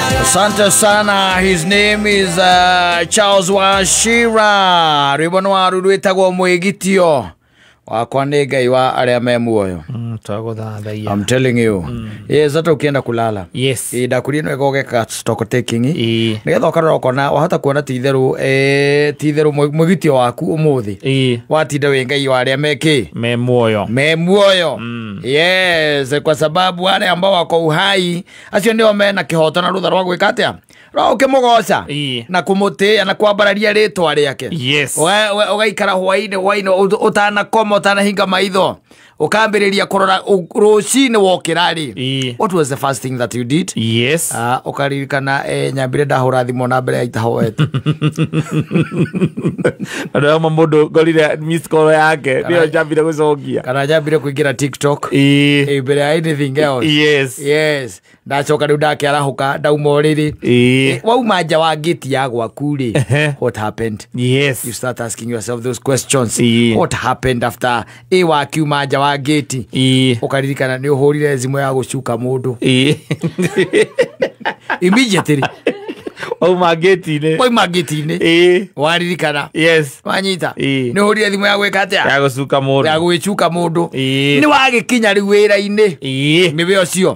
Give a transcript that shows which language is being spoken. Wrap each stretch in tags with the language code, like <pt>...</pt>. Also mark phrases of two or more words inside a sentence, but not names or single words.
<sw>Asante sana.</sw> <en>His name is Charles Wachira.</en> <ki>Ribono waru rwitagwo mwigitio wakwa ni Ngai wa aria me muoyo.</ki> <en>I'm telling you. Yes,</en> <sw>hata ukienda kulala.</sw> <en>Yes.</en> <ki>Ndakurino egogeka</ki> <en>stock taking.</en> <ki>Nigetha ukarora ukona wahota kuona titheru mwigitio waku umuthi. Watinda we Ngai wa aria meki me muoyo.</ki> <en>Yes,</en> <sw>kwa sababu wale ambao wako uhai</sw> <ki>acio ndio mena kihoto na rutha rwa gwika atia ro ukimugoca na kumutia na kwambararia ritwa riake.</ki> <en>Yes.</en> <ki>Ugaikara hwaine utana koma utana hinga maitho ukambiriria kurora rucini wokirari.</ki> <en>What was the first thing that you did? Yes.</en> <ki>Ukaririkana nyambire ndahura thimo na mbere ya itahoete. Ndio mundu gorire</ki> <en>miss call</en> <ki>yake ndio nyambire gucokia kana nyambire kuingira TikTok mbere ya</ki> <en>anything else. Yes.</en> <ki>Ndacoka riu ndakiarahuka ndauma uriri wauma nja wa gate ya gwaku ri.</ki> <en>What happened? Yes. You start asking yourself those questions. What happened after</en> <ki>wakiuma nja wa gate? Ukaririkana ni uhurire zimu ya gucuka mundu immediately wauma gate-ini waririkana.</ki> <en>Yes.</en> <ki>Wanyita ni uhurire zimu ya gwika atia ya gucuka mundu ni wagikinya riu wira-ini niwe ucio.</ki>